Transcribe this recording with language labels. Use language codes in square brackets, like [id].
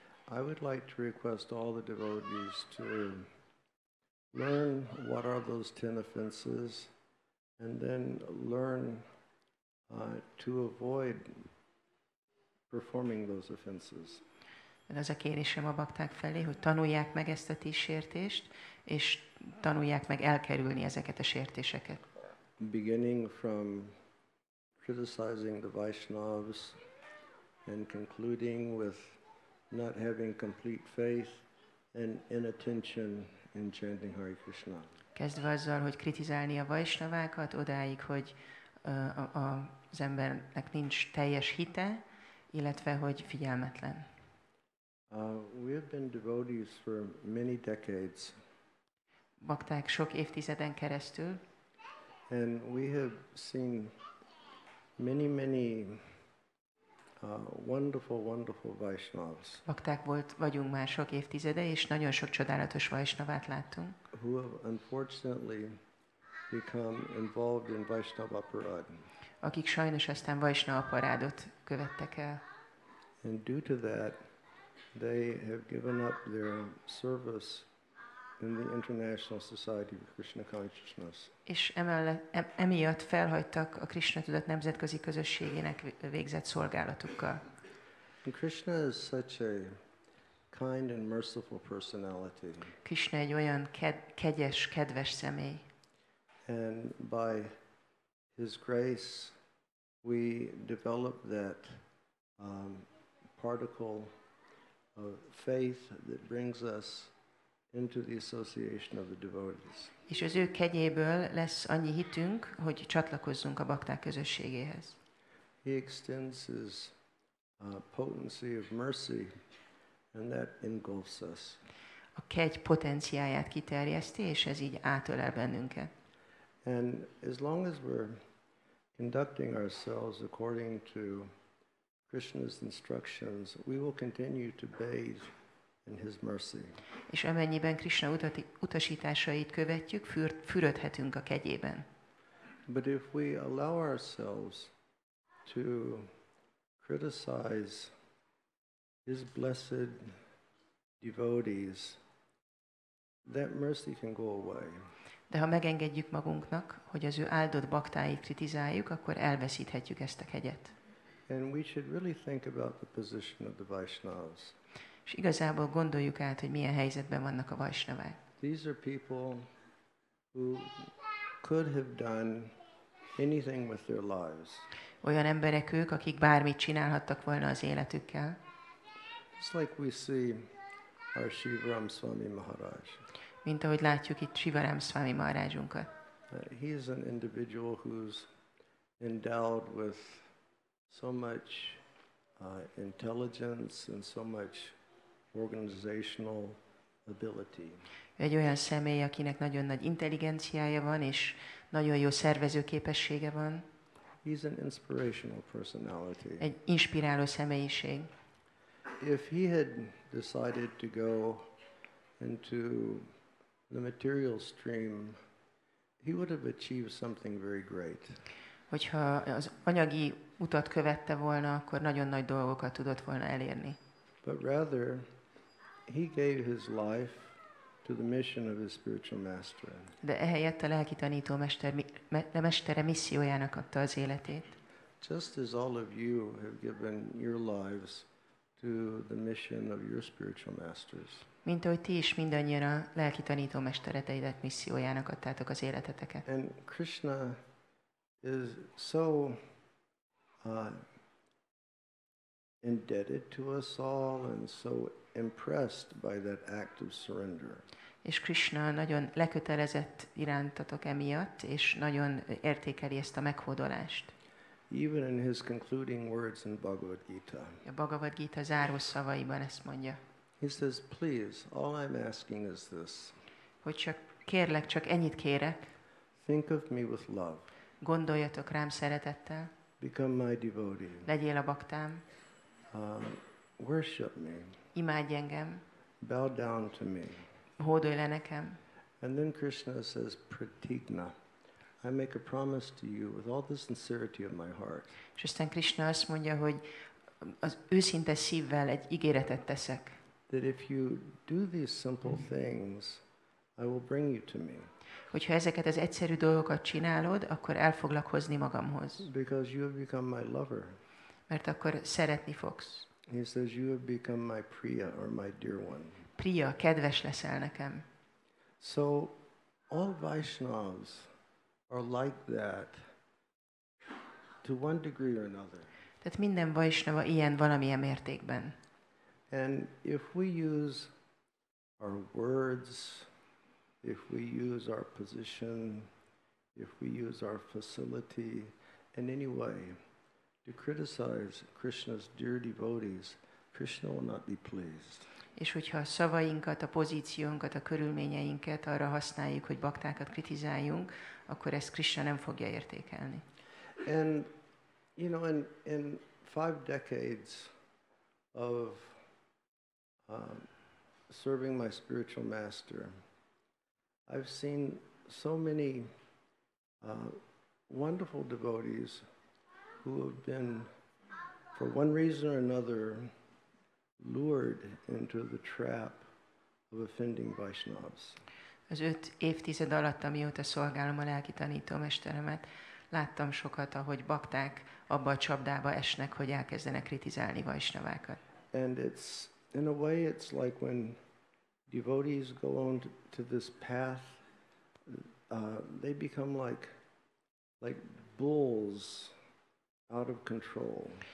[en] I would like to request all the devotees to learn what are those 10 offenses, and then learn to avoid performing those offenses. [hu] Az a kérésem a bakták felé, hogy tanulják meg ezt a 10 sértést, és tanulják meg elkerülni ezeket a sértéseket. [en] Beginning from criticizing the Vaishnavas and concluding with not having complete faith and inattention in chanting Hare Krishna. [hu] Kezdve azzal, hogy kritizálni a vaisnavákat, odáig, hogy az embernek nincs teljes hite, illetve hogy figyelmetlen. [en] We have been devotees for many decades. [hu] Bakták sok évtizeden keresztül. [en] And we have seen many wonderful Vaishnavas. [hu] Bakták vagyunk már sok évtizede, és nagyon sok csodálatos vaisnavát láttunk. [en] Who have unfortunately become involved in Vaishnava aparad. [hu] Akik sajnos aztán vaisnava parádot követtek el. [en] And due to that, they have given up their service in the International Society of Krishna Consciousness. [hu] És emiatt felhagytak a Krishna tudat nemzetközi közösségének végzett szolgálatukkal. [en] And Krishna is such a kind and merciful personality. [hu] Krishna egy olyan kegyes, kedves személy. [en] And by His grace, we develop that particle of faith that brings us into the association of the devotees. [hu] És az ő kegyéből lesz annyi hitünk, hogy csatlakozzunk a bakták közösségéhez. [en] He extends His potency of mercy, and that engulfs us. [hu] A kegy potenciáját kiterjeszti, és ez így átölel bennünket. [en] And as long as we're conducting ourselves according to Krishna's instructions, we will continue to bathe in his mercy. [hu] És amennyiben Krishna utasításait követjük, fürödhetünk a kegyében. [en] But if we allow ourselves to criticize his blessed devotees, that mercy can go away. [hu] De ha megengedjük magunknak, hogy az ő áldott baktáit kritizáljuk, akkor elveszíthetjük ezt a kegyet. [en] And we should really think about the position of the Vaishnavas. [hu] És igazából gondoljuk át, hogy milyen helyzetben vannak a vajsnavák. [en] These are people who could have done anything with their lives. [hu] Olyan emberek ők, akik bármit csinálhattak volna az életükkel. [en] It's like we see our Śivarāma Swami Maharaj. [hu] Mint ahogy látjuk itt Śivarāma Swami Mahārājunkat. [en] He is an individual who's endowed with so much intelligence and so much organizational ability. [hu] Egy olyan személy, akinek nagyon nagy intelligenciája van, és nagyon jó szervezőképessége van. [en] He's an inspirational personality. [hu] Egy inspiráló személyiség. [en] If he had decided to go into the material stream, he would have achieved something very great. [hu] Hogyha az anyagi utat követte volna, akkor nagyon nagy dolgokat tudott volna elérni. [en] But rather, he gave his life to the mission of his spiritual master. [hu] De ehelyett a lelki tanító mestere missziójának adta az életét. [en] Just as all of you have given your lives to the mission of your spiritual masters. [hu] Mint ahogy ti is mindannyian a lelki tanító mestereteidet missziójának adtátok az életeteket. [en] And Krishna is so indebted to us all and so impressed by that act of surrender. [hu] És Krishna nagyon lekötelezett irántatok emiatt, és nagyon értékeli ezt a meghódolást. [en] Even in his concluding words in Bhagavad Gita. [hu] A Bhagavad Gita záró szavaiban ezt mondja. [en] He says, please, all I'm asking is this. [hu] Hogy csak ennyit kérek. [en] Think of me with love. [hu] Gondoljatok rám szeretettel. [en] Become my devotee. [hu] Legyél a baktám. [en] Worship me. [hu] Imádj engem. [en] Bow down to me. [hu] Hódolj le nekem. [en] And then Krishna says, pratigna. I make a promise to you with all the sincerity of my heart. [hu] És aztán Krishna azt mondja, hogy az őszinte szívvel egy ígéretet teszek. [en] That if you do these simple things, I will bring you to me. [hu] Hogyha ezeket az egyszerű dolgokat csinálod, akkor el foglak hozni magamhoz. [en] Because you have become my lover. [hu] Mert akkor szeretni fogsz. [en] He says, you have become my priya, or my dear one. [hu] Priya, kedves leszel nekem. [en] So, all Vaishnavas are like that to one degree or another. [hu] Tehát minden Vaishnava ilyen valamilyen mértékben. [en] And if we use our words, if we use our position, if we use our facility in any way to criticize Krishna's dear devotees, Krishna will not be pleased. [hu] És hogyha a szavainkat, a pozíciónkat, a körülményeinket arra használjuk, hogy baktákat kritizáljunk, akkor ezt Krishna nem fogja értékelni. [en] And, you know, in 5 decades of serving my spiritual master, I've seen so many wonderful devotees who have been, for one reason or another, lured into the trap of offending Vaishnavas. [hu] Az 5 évtized alatt, amióta szolgálom a lelki tanítómesteremet, láttam sokat, ahogy bakták abba a csapdába esnek, hogy elkezdenek kritizálni vaisnavákat. [en] And it's, in a way, it's like when devotees go on to this path, they become like bulls out of control.